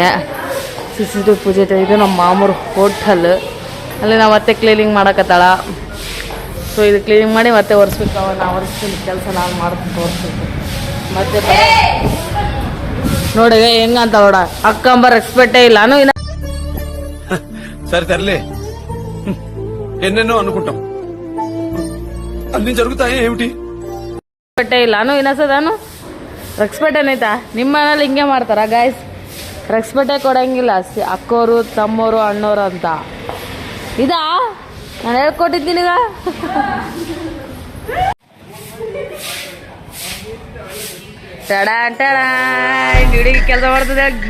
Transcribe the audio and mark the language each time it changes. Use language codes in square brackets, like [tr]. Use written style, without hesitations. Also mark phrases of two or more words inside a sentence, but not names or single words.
[kn] ಸಿಸಿಟಿವಿ ಪೂಜೆ ಇದು ನಮ್ಮ ಮಾಮೂರು ಹೋಟೆಲ್. ಅಲ್ಲಿ ನಾವು ಮತ್ತೆ ಕ್ಲೀನಿಂಗ್ ಮಾಡಕತ್ತಾಳ. ಸೊ ಇದು ಕ್ಲೀನಿಂಗ್ ಮಾಡಿ ಮತ್ತೆ ಒರೆಸ್ಬೇಕು. ನಾವು ಒರೆಸ್ತೀನಿ ಕೆಲಸ ನಾನು ಮಾಡ್ತೀನಿ ತೋರಿಸ್ಬೇಕು. ಮತ್ತೆ ನೋಡಿ ಹೆಂಗಂತ ನೋಡ ಅಕ್ಕಂಬ ರೆಸ್ಪೆಕ್ಟೇ ಇಲ್ಲ. [te] సరే తరలే ఎన్నెన్నో అనుకుంటాం అన్ని జరుగుతాయి ఏమిటి [kn] రెస్పెక్టే ಇಲ್ಲ ಇನ್ನಸದಾನು ರೆಸ್ಪೆಕ್ಟ್ ಏನೈತಾ? ನಿಮ್ಮ ಮನೇಲಿ ಹಿಂಗೆ ಮಾಡ್ತಾರ ಗಾಯ್ಸ್? ರೆಸ್ಪೆಕ್ಟೇ ಕೊಡಂಗಿಲ್ಲ ಅಕ್ಕೋರು ತಮ್ಮೋರು ಅಣ್ಣೋರು ಅಂತ. ಇದಾ ನಾನು ಹೇಳ್ಕೊಟ್ಟಿದ್ದೀನಿಗ. ಹುಡುಗಿ ಕೆಲಸ ಮಾಡ್ತದೆ.